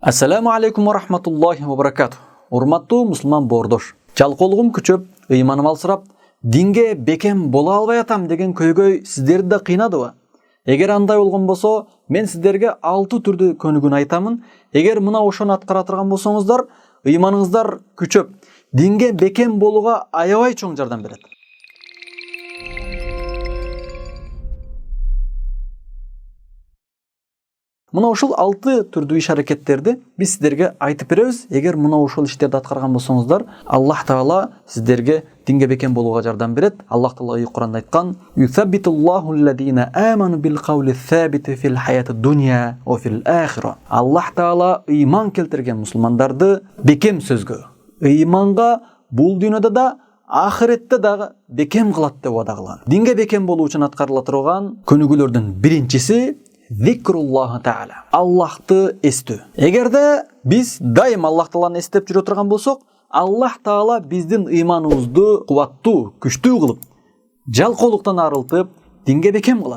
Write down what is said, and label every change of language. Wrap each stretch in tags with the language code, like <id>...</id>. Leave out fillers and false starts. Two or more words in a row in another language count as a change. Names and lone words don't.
<ar>السلام عليكم و رحمة الله و بركاته.</ar> <ky>Урматтуу мусулман боордош. Жалкоолугум күчөп, ыйманым алсырап, динге бекем бола албай атам деген көйгөй сиздерди да кыйнадыбы? Эгер андай болгон болсо, мен сиздерге 6 түрдүү көнүгүүнү айтамын. Эгер мына ошону аткара турган болсоңуздар, ыйманыңыздар күчөп, динге бекем болууга аябай чоң жардам берет. Мына ушул 6 түрдүү иш-аракеттерди биз сиздерге айтып беребиз. Эгер мына ушул иштерди аткарган болсоңуздар, Аллах Таала сиздерге динге бекем болууга жардам берет. Аллах Таала Кур'анда айткан:</ky> <ar>"يثبت الله الذين آمنوا بالقول الثابت في الحياة الدنيا وفي الآخرة."</ar> <ky>Аллах Таала ыйман келтирген мусулмандарды бекем сөзгө, ыйманга бул дүйнөдө да, ахиретте дагы бекем кылат деп вада кылган. Динге бекем болуу үчүн аткарыла турган көнүгүүлөрдүн биринчиси</ky> <ar>ذكر الله تعالى.</ar> <ky>Аллахты эстөө. Эгерде биз дайым Аллах Тааланы эстеп жүрө турган болсок, Аллах Таала биздин ыйманыбызды кубаттуу, күчтүү кылып, жалкоолуктан арылтып, динге бекем кылат.</ky>